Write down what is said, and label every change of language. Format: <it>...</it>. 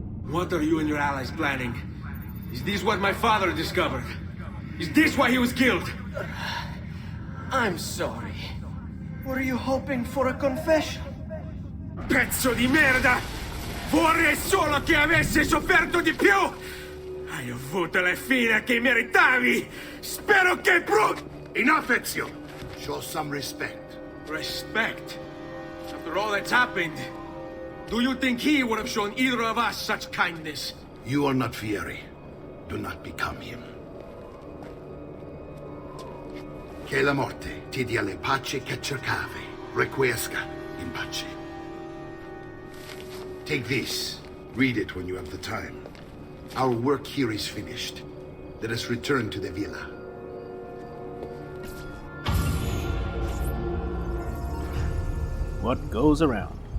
<en>What are you and your allies planning? Is this what my father discovered? Is this why he was killed? I'm sorry. Were you hoping for a confession?</en> <it>Pezzo di merda! Vorrei solo che avessi sofferto di più! Hai avuto la fine che meritavi! Spero che</it> <en>Enough, Ezio! Show some respect. Respect? After all that's happened, do you think he would have shown either of us such kindness? You are not Vieri. Do not become him.</en> <it>Che la morte ti dia le pace che cercavi.</it> <la>Requiesca in pace.</la> <en>Take this. Read it when you have the time. Our work here is finished. Let us return to the villa. What goes around?</en>